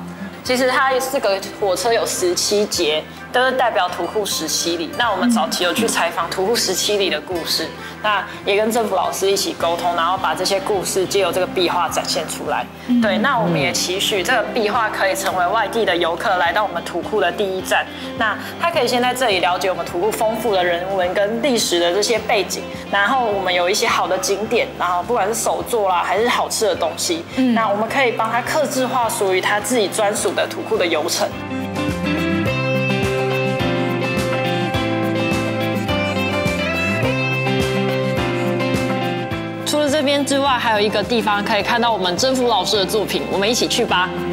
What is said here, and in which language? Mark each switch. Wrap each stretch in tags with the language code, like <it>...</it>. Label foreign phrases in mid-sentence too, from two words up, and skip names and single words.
<zh>其實它這個火車有17節，都是代表土庫17里。那我們早期有去採訪土庫17里的故事，那也跟政府老師一起溝通，然後把這些故事借由這個壁畫展現出來。對，那我們也期許這個壁畫可以成為外地的遊客來到我們土庫的第一站。那他可以先在這裡了解我們土庫豐富的人文跟歷史的這些背景，然後我們有一些好的景點，然後不管是手作啦還是好吃的東西，那我們可以幫他客製化屬於他自己專屬的土庫的遊程。除了這邊之外，還有一個地方可以看到我們征服老師的作品，我們一起去吧。</zh>